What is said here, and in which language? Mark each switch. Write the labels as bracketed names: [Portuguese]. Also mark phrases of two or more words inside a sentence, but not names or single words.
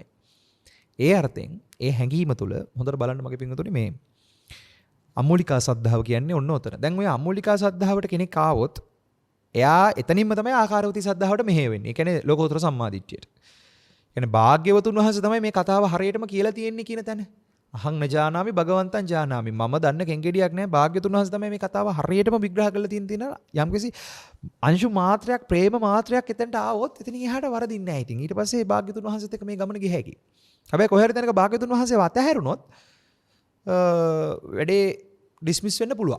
[Sinhala] ඒ අර්ථයෙන් ඒ හැඟීම තුළ හොඳට බලන්න මගේ පින්වතුනි මේ අමූලිකා සද්ධාව කියන්නේ ඔන්න ඔතන. දැන් ඔය අමූලිකා සද්ධාවට කෙනෙක් ආවොත් එයා එතනින්ම තමයි ආකාරවතී සද්ධාවට මෙහෙය වෙන්නේ. ඒ කියන්නේ ලෝකෝත්තර සම්මාදිට්ඨියට. කියන්නේ භාග්‍යවතුන් වහන්සේ තමයි මේ කතාව හරියටම කියලා තියෙන්නේ කියන තැන. [Pali] අහං නජානාමි භගවන්තං ජානාමි. [Sinhala] මම දන්න කෙන්ගෙඩියක් නැහැ. භාග්‍යවතුන් වහන්සේ තමයි මේ කතාව හරියටම විග්‍රහ කරලා තියෙන යම්කිසි අංශු මාත්‍රයක් ප්‍රේම මාත්‍රයක් එතනට ආවොත් එතනින් එහාට වරදින්නේ නැහැ. ඉතින් ඊට පස්සේ භාග්‍යවතුන් වහන්සේත් එක්ක මේ ගමන ගිය හැකියි. හැබැයි කොහේ හරි තැනක භාග්‍යවතුන් වහන්සේව අතහැරුණොත් වැඩේ ඩිස්මිස් වෙන්න පුළුවන්.